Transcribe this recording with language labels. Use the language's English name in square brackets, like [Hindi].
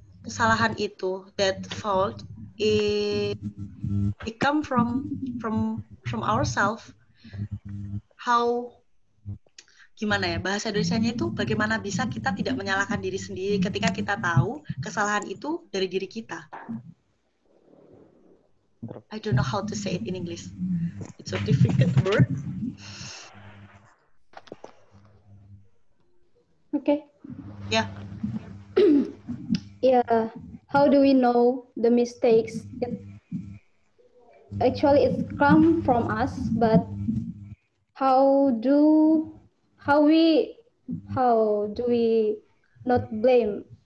[Indonesian] kesalahan itu, [English] that fault, it come from ourselves. [Indonesian] How, gimana ya, bahasa Indonesianya itu bagaimana bisa kita tidak menyalahkan diri sendiri ketika kita tahu kesalahan itu dari diri kita. [English] I don't know how to say it in English. It's a difficult word. Okay. Yeah. Yeah. How do we know the mistakes? Actually, it's come from us, but how do we not blame?